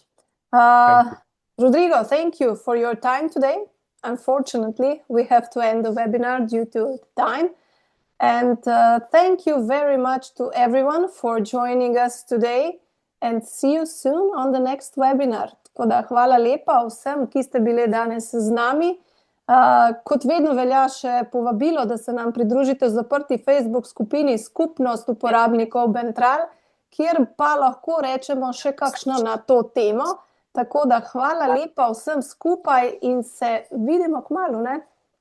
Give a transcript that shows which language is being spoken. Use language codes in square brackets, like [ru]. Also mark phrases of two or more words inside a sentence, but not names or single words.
[en] Thank you. Rodrigo, thank you for your time today. Unfortunately, we have to end the webinar due to time. And thank you very much to everyone for joining us today, and see you soon on the next webinar. [sl] Tako da hvala lepa vsem, ki ste bili danes z nami. Kot vedno velja še povabilo, da se nam pridružite v zaprti Facebook skupini Skupnost uporabnikov Ventral, kjer pa lahko rečemo še kakšno na to temo. Tako da hvala lepa vsem skupaj in se vidimo kmalu, ne?